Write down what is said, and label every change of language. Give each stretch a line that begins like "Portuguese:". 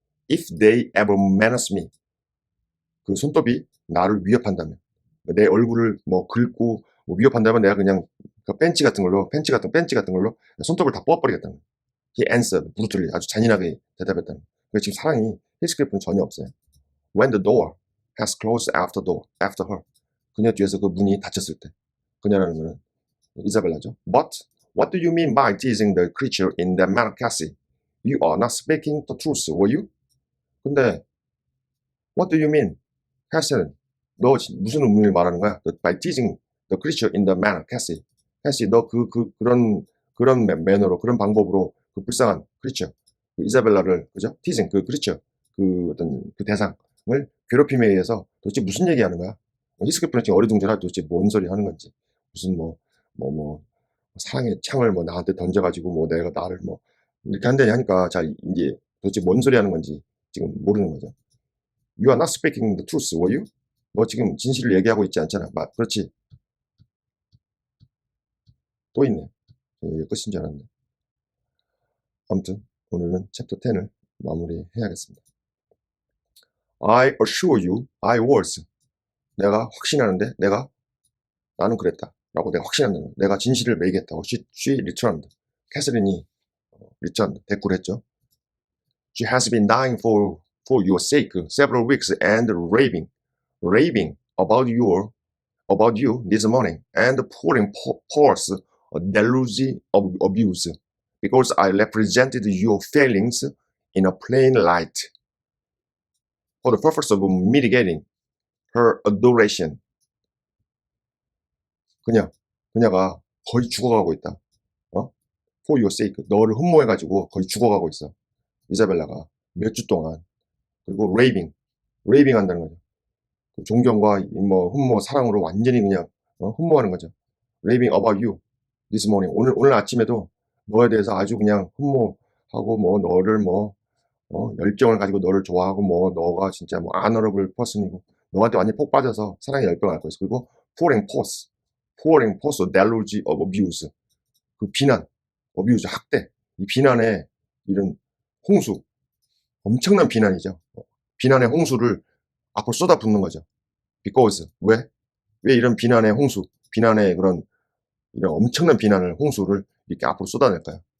English: If they ever menace me.
Korean: 그 손톱이 나를 위협한다면, 내 얼굴을 뭐 긁고 뭐 위협한다면 내가 그냥 그 벤치 같은 걸로 손톱을 다 뽑아버리겠다는 거예요.
English: He answered brutally.
Korean: 아주 잔인하게 대답했다는 거예요. 그래서 지금 사랑이 히스클리프는 전혀 없어요.
English: When the door has closed after her.
Korean: 그녀 뒤에서 그 문이 닫혔을 때. 그녀라는 거는 이사벨라죠.
English: But what do you mean by teasing the creature in the manner, Cassie? You are not speaking the truth, were you? 근데 what do you mean?
Korean: Cassie는 너 무슨 의미를 말하는 거야?
English: By teasing the creature in the manner, Cassie.
Korean: Cassie, 너 그런 매너로 그런 방법으로 그 불쌍한 creature, 그 이사벨라를 그죠? teasing 그 creature, 그 어떤 그 대상을 괴롭힘에 의해서 도대체 무슨 얘기하는 거야? 히스클리프는 지금 어리둥절하고 도대체 뭔 소리 하는 건지 무슨 사랑의 창을 뭐 나한테 던져가지고 뭐 내가 나를 뭐 이렇게 한다니 하니까 자 이제 도대체 뭔 소리 하는 건지 지금 모르는 거죠.
English: You are not speaking the truth, were you?
Korean: 너 지금 진실을 얘기하고 있지 않잖아. 그렇지. 또 있네. 이게 끝인 줄 알았는데. 아무튼 오늘은 챕터 10을 마무리해야겠습니다.
English: I assure you, I was.
Korean: 내가 확신하는데 나는 그랬다. 라고 내가 확신한다는 거야. 내가 진실을 매이겠다고.
English: She returned.
Korean: 캐서린이 returned. 대꾸를 했죠.
English: She has been dying for your sake several weeks and raving about you this morning and pouring forth a deluge of abuse because I represented your failings in a plain light for the purpose of mitigating her adoration.
Korean: 그녀가 거의 죽어가고 있다.
English: For your sake.
Korean: 너를 흠모해가지고 거의 죽어가고 있어. 이사벨라가 몇 주 동안. 그리고 raving 한다는 거죠. 존경과 흠모, 사랑으로 완전히 그냥 흠모하는 거죠.
English: raving about you this morning.
Korean: 오늘 아침에도 너에 대해서 아주 그냥 흠모하고 너를 열정을 가지고 너를 좋아하고 너가 진짜 honorable person이고 너한테 완전히 폭 빠져서 사랑의 열병을 앓고 있어.
English: 그리고 pouring forth deluge of abuse.
Korean: 그 비난, abuse, 학대. 이 비난의 이런 홍수. 엄청난 비난이죠. 비난의 홍수를 앞으로 쏟아붓는 거죠. because 왜 이런 비난의 홍수, 비난의 그런 이런 엄청난 비난을 홍수를 이렇게 앞으로 쏟아낼까요?